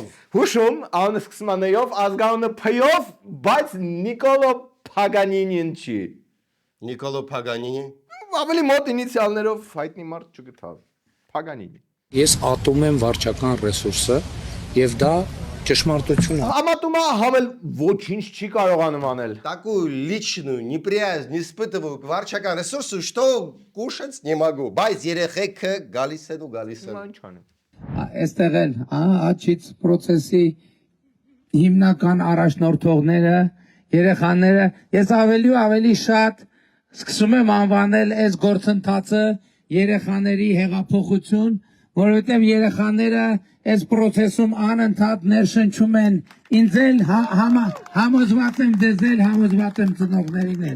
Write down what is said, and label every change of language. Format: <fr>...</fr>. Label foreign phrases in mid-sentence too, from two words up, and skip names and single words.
<hy>Հուշում, անունը սկսում է Ն-ով, ազգանունը Փ-ով, բայց Նիկոլո Փագանինին չի։ Նիկոլո Փագանինի։ Ավելի մոտ ինիցիալներով հայտնի մարդ չգտավ։ Փագանինի։ Ես ատում եմ վարչական ռեսուրսը եւ դա ճշմարտություն է։ Համատումա համել ոչինչ չի կարողանում անել։</hy> <ru>Такую личную неприязнь испытываю к</ru> <hy>վարչական ռեսուրսу,</hy> <ru>что кушать не могу։</ru> <hy>Բայց երեխեքը գալիս են ու գալիս են։ Ինչ անեմ։ Այստեղ էլ, աչից process-ի հիմնական առաջնորդողները, երեխաները, ես ավելի ու ավելի շատ Սկսում եմ անվանել այս գործընթացը երեխաների հեղափոխություն, որովհետև երեխաները այս process-ում անընդհատ ներշնչում են ինձ էլ համոզված եմ ձեզ էլ համոզված եմ ծնողներին էլ։</hy>